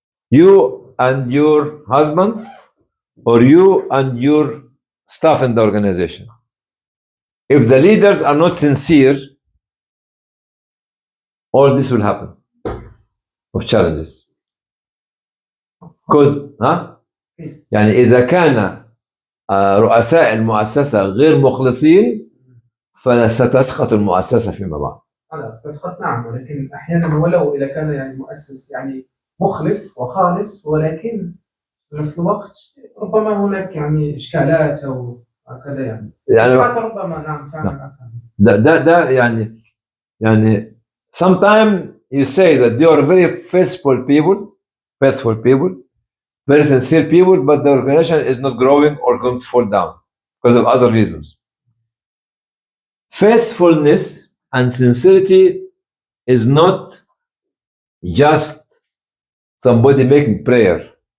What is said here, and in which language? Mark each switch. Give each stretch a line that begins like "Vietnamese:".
English: You and your husband, or you and your staff in the organization. If the leaders are not sincere, all this will happen of challenges. Because
Arabic: يعني إذا كان رؤساء المؤسسة غير مخلصين فستسقط المؤسسة فيما بعد. تسقط نعم ولكن أحيانا ولو إذا كان يعني مؤسس يعني مخلص وخالص ولكن في نفس الوقت ربما هناك يعني إشكالات أو هكذا يعني تسقط ربما نعم فعلا. ده يعني
English: sometimes you say that they are very faithful people, very sincere people, but the organization is not growing or going to fall down because of other reasons. Faithfulness and sincerity is not just somebody making prayer.